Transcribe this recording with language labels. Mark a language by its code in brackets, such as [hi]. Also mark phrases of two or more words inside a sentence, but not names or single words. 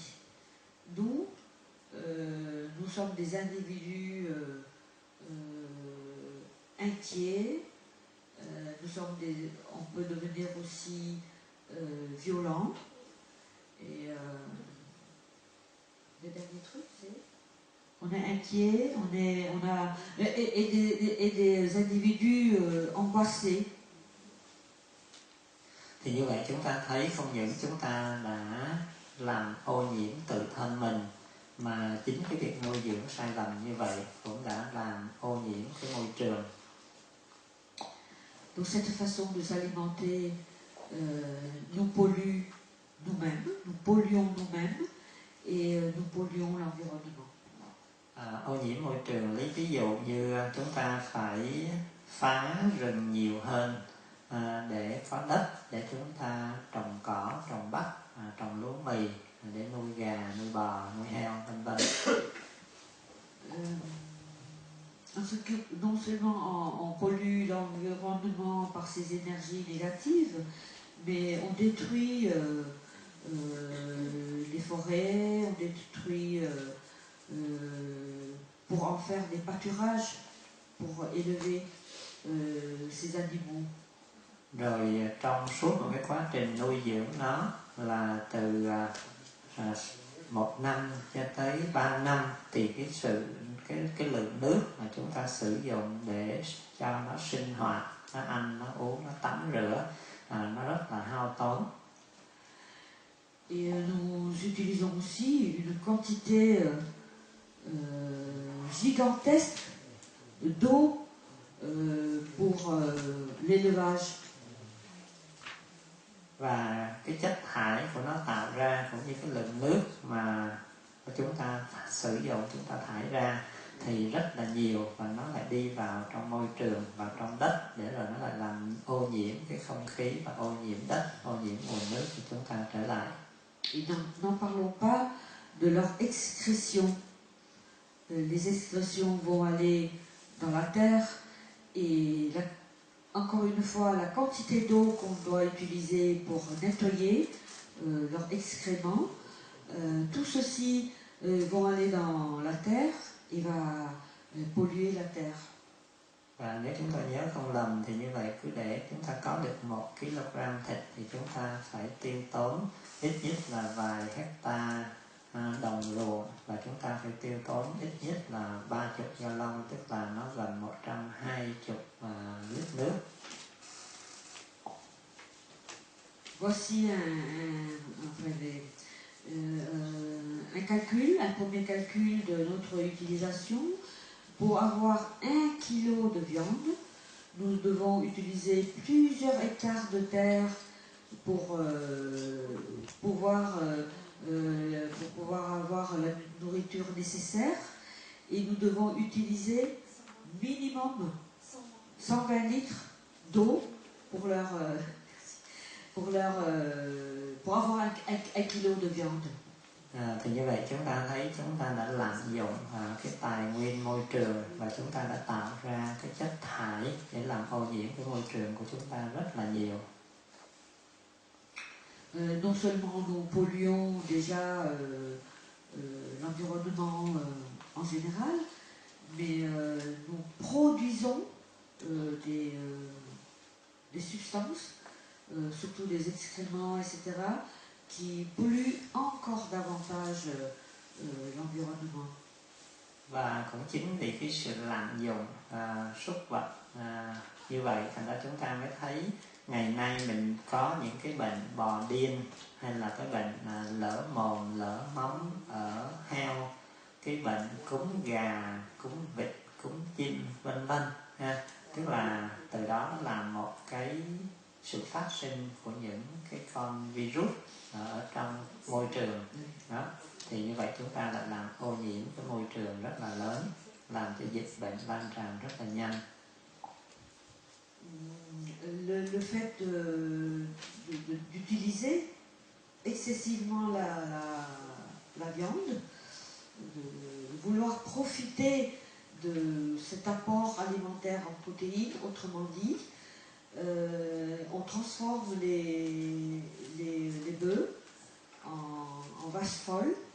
[fr] D'où nous sommes des individus inquiets, on peut devenir aussi violents. Et le dernier truc, c'est on est inquiet, et des individus angoissés. [vi] Thì như vậy chúng ta thấy không những chúng ta đã làm ô nhiễm tự thân mình, mà chính cái việc nuôi dưỡng sai lầm như vậy cũng đã làm ô nhiễm cái môi trường. [fr] Donc cette façon de s'alimenter nous pollue nous-mêmes, nous polluons nous-mêmes et nous polluons l'environnement. [vi] Ô nhiễm môi trường, lấy ví dụ như chúng ta phải phá rừng nhiều hơn để có đất để chúng ta trồng cỏ, trồng bắp, trồng lúa mì, để nuôi gà, nuôi bò, nuôi heo, vân vân. [fr] Non seulement on pollue l'environnement par ces énergies négatives, mais on détruit les forêts, on détruit pour en faire des pâturages, pour élever ces animaux. [vi] Rồi trong suốt một cái quá trình nuôi dưỡng nó là từ 1 năm cho tới 3 năm, thì cái lượng nước mà chúng ta sử dụng để cho nó sinh hoạt, nó ăn, nó uống, nó tắm rửa, nó rất là hao tốn. [fr] Et nous utilisons aussi une quantité gigantesque d'eau pour l'élevage. [vi] Và cái chất thải của nó tạo ra cũng như cái lượng nước mà chúng ta sử dụng, chúng ta thải ra thì rất là nhiều, và nó lại đi vào trong môi trường, vào trong đất, để rồi nó lại làm ô nhiễm cái không khí và ô nhiễm đất, ô nhiễm nguồn nước của chúng ta trở lại. [fr] Et n'en parlons pas de leur excrétion. les excrétions vont aller dans la terre et encore une fois la quantité d'eau qu'on doit utiliser pour nettoyer leurs excréments, tout ceci vont aller dans la terre et va polluer la terre. [vi] Và nếu chúng ta nhớ không lầm thì như vậy cứ để chúng ta có được 1 kg thịt thì chúng ta phải tiêu tốn ít nhất là vài hecta đồng ruộng, và chúng ta phải tiêu tốn ít nhất là 30 gallon, tức là nó gần 120 lít nước. [fr] Voici un calcul, un premier calcul de notre utilisation. Pour avoir 1 kg de viande, nous devons utiliser plusieurs hectares de terre pour pouvoir avoir la nourriture nécessaire, et nous devons utiliser minimum 120 litres d'eau pour avoir 1 kg de viande. [vi] Thì như vậy chúng ta thấy chúng ta đã lạm dụng cái tài nguyên môi trường, và chúng ta đã tạo ra cái chất thải để làm ô nhiễm cái môi trường của chúng ta rất là nhiều. [fr] Non seulement nous polluons déjà l'environnement en général, mais nous produisons des substances, surtout des excréments, etc., qui polluent encore davantage l'environnement. [vi] Và cũng chính vì cái sự lạm dụng súc vật như vậy, thành ra chúng ta mới thấy ngày nay mình có những cái bệnh bò điên, hay là cái bệnh lở mồm, lở móng ở heo, cái bệnh cúm gà, cúm vịt, cúm chim, vân vân ha. Tức là từ đó nó là một cái sự phát sinh của những cái con virus ở trong môi trường đó. Thì như vậy chúng ta lại làm ô nhiễm cái môi trường rất là lớn, làm cho dịch bệnh lan tràn rất là nhanh. [fr] Le fait d'utiliser excessivement la viande, de vouloir profiter de cet apport alimentaire en protéines, autrement dit, on transforme les bœufs en vaches folles,